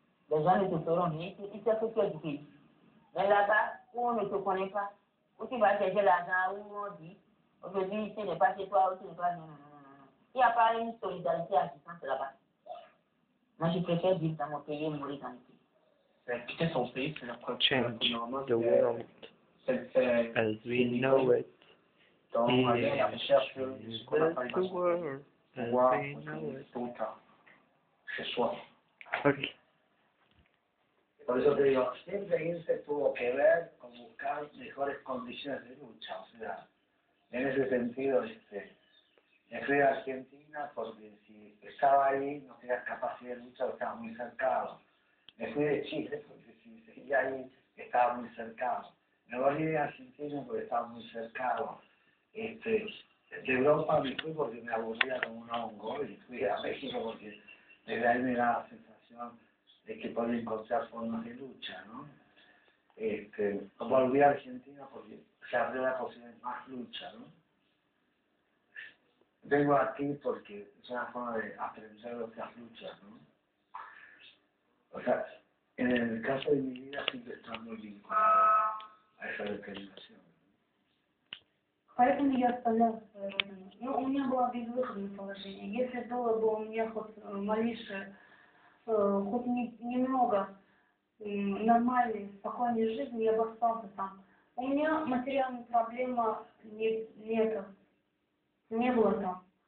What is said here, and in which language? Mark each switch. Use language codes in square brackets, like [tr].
[fr] Les gens ne te feront rien, ils savent que tu es du pays. Mais là-bas, où on ne te connaît pas, où tu vas chercher l'argent, où on dit, aujourd'hui, tu n'es pas chez toi, où tu n'es pas... Non, non, non, non. Il n'y a pas une solidarité assistante là-bas. Moi, je préfère vivre dans mon pays et mourir dans mon pays. Quitter son pays, c'est la [en] Change the world as we know it. Change the world as we know it. [fr] Chez soi. [en] Okay. [es] Por eso te digo, siempre irse tuvo que ver con buscar mejores condiciones de lucha. O sea, en ese sentido, me fui a Argentina porque si estaba ahí no tenía capacidad de lucha, estaba muy cercano. Me fui de Chile porque si seguía ahí estaba muy cercano. Me volví a Argentina porque estaba muy cercano. De Europa me fui porque me aburría como un hongo y fui a México porque desde ahí me da la sensación de que podía encontrar formas de lucha, ¿no? Volví a Argentina porque se abrió la posibilidad de más lucha, ¿no? Vengo aquí porque es una forma de aprender otras luchas, ¿no? O sea, en el caso de mi vida siempre está muy vinculado a esa determinación. [ru] Поэтому я оставляла свою родину. Ну, у меня было безвыходное положение. Если было бы у меня хоть малейшее, хоть немного нормальной, спокойной жизни, я бы остался там. У меня материальная проблема не было там.